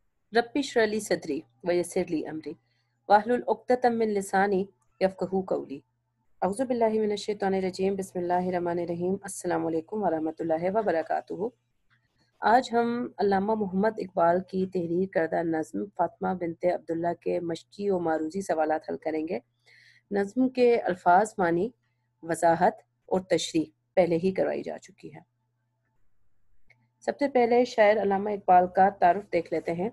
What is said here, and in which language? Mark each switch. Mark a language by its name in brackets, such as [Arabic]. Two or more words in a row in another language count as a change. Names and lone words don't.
[Arabic] رب اشرح لي صدري ويسر لي أمري واحلل عقدة من لساني يفقهوا قولي. أعوذ بالله من الشيطان الرجيم بسم الله الرحمن الرحيم. السلام عليكم ورحمة الله وبركاته. [Urdu] آج ہم علامہ محمد اقبال کی تحریر کردہ نظم فاطمہ بنت عبداللہ کے مشقی و معروضی سوالات حل کریں گے. نظم کے الفاظ، معانی، وضاحت اور تشریح پہلے ہی کروائی جا چکی ہے. سب سے پہلے شاعر علامہ اقبال کا تعارف دیکھ لیتے ہیں.